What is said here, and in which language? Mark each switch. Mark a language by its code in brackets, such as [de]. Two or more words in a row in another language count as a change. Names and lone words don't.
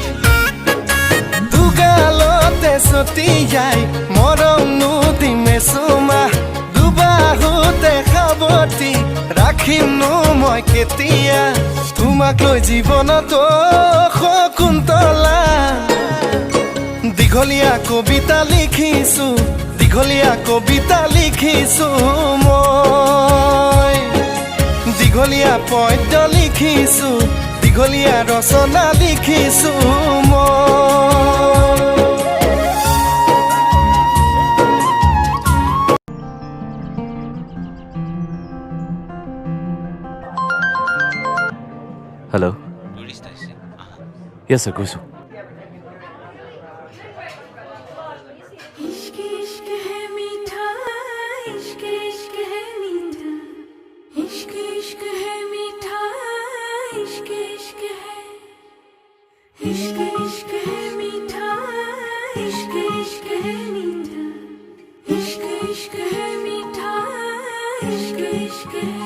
[as] দুগালতে ছটিয়াই মৰম নুদিমে চুমা দুবাহুতে সাৱটি ৰাখিমনো মই কেতিয়া তোমাক লৈ জীৱনত শকুন্তলা দীঘলীয়া কবিতা লিখিছো দীঘলীয়া কবিতা লিখিছো মই দীঘলীয়া পদ্য লিখিছো দীঘলীয়া ৰচনা লিখিছো মই [en] hello yes sir গৈছো [hi] इश्क इश्क है मीठा इश्क इश्क है मीठा इश्क इश्क है मीठा इश्क इश्क है इश्क इश्क है मीठा इश्क इश्क है मीठा इश्क इश्क है मीठा इश्क इश्क है